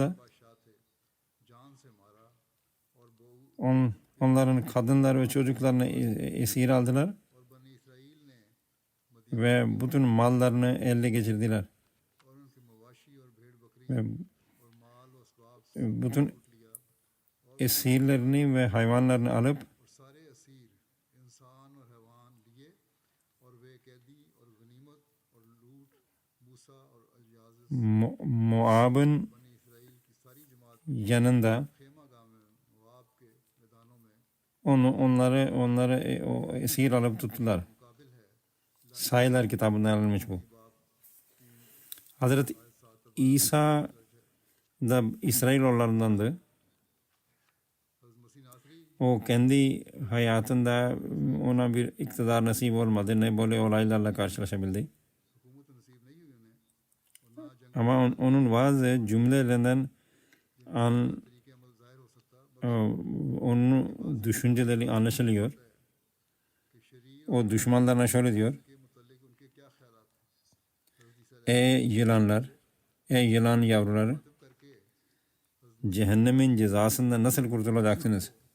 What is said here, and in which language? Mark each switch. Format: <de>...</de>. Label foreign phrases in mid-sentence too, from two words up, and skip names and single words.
<ur>بادشاہ تھے جان سے مارا اور</ur> <tr>onların kadınlar ve çocuklarını esir aldılar</tr> <ur>اور بنی اسرائیل نے</ur> <tr>ve bütün mallarını ele geçirdiler.</tr> <ur>اور ان کے مواشی اور بھیڑ بکری</ur> <tr>Ve</tr> <ur>اور مال اور اسباب</ur> <tr>bütün</tr> <ur>لوٹ لیا</ur> <tr>esirlerini ve hayvanlarını alıp</tr> <ur>اور سارے اسیر انسان اور حیوان لیے اور وے قیدی اور غنیمت اور لوٹ موسیٰ اور الیعزر</ur> <tr>Moab'ın</tr> <ur>بنی اسرائیل کی ساری جماعت</ur> <tr>yanında</tr> <ur>خیمہ گاؤں میں موآب کے میدانوں میں</ur> <tr>onları o esir alıp tuttular.</tr> <ur>مقابل ہے.</ur> <tr>Sayılar kitabından alınmış bu. Hazreti İsa da İsrailoğullarındandı.</tr> <ur>حضرت مسیح ناصری</ur> <tr>O kendi hayatında ona bir iktidar nasip olmadı. Ne böyle olaylarla karşılaşabildi.</tr> <ur>حکومت نصیب نہیں ہوئی انہیں اور نہ جنگ</ur> <tr>Ama onun bazı cümlelerinden</tr> <ur>طریقے عمل ظاہر ہو سکتا</ur> <tr>onun düşünceleri anlaşılıyor. O düşmanlarına şöyle diyor: ey yılanlar, ey yılan yavruları, cehennemin cezasından nasıl kurtulacaksınız?</tr>